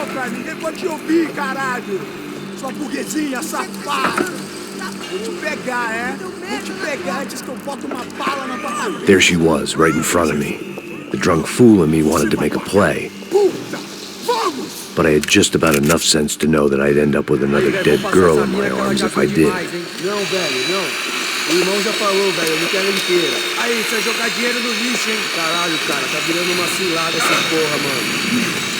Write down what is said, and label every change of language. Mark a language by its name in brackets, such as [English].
[Portuguese] Ninguém pode te ouvir, caralho! Sua burguesinha safada! Vou te pegar, é? Vou te pegar antes que eu boto uma bala na tua cabeça! [English] There she was, right in front of me. The drunk fool in me wanted to make a play. [Portuguese] Puta! Vamos! [English] But I had just about enough sense to know that I'd end up with another dead girl in my arms if I did. [Portuguese] Não, velho, não. O irmão já falou, velho, eu não quero inteira. Aí, você vai jogar dinheiro no lixo, hein? Caralho, cara, tá virando uma cilada essa porra, mano.